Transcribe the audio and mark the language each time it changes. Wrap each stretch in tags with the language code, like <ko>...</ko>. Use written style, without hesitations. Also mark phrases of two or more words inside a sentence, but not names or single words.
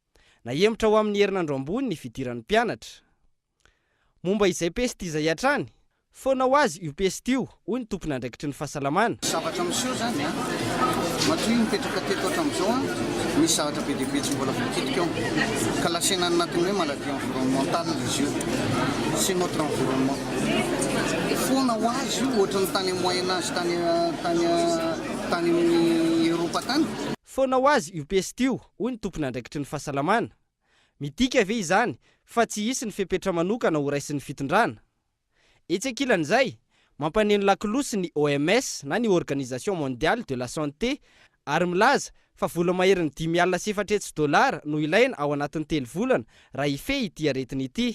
<mg>Nahembotra ho amin'ny herinandro ambony ny fidiran'ny mpianatra. momba izay peste izay hatrany foana ho azy io peste io hoy ny tompony andraikitry ny fahasalamana. Zavatra miseho zany matoy mipetraka teto hatram'izao misy zavatra be dehibe tsy mbola voakitika eo ka lasena anatin'ny hoe</mg> <fr>maladie environnementale</fr> <mg>izy io</mg> <fr>c'est notre environnement.</fr> <mg>Foana ho azy io ohatra ny tany Moyen-Âge tany amin'ny Eropa tany. Foana ho azy io peste io hoy ny tompony andraikitry ny fahasalamana. Midika ve izany fa tsy hisy ny fepetra manokana ho raisin'ny fitondrana. Etsy ankilan'izay mampaneno lakilosy ny OMS na ny Organisation Mondiale de la Santé ary milaza fa vola maherin'ny $5,700 no ilaina ao anatin'ny 3 volana raha ifehy ity aretina ity.</mg>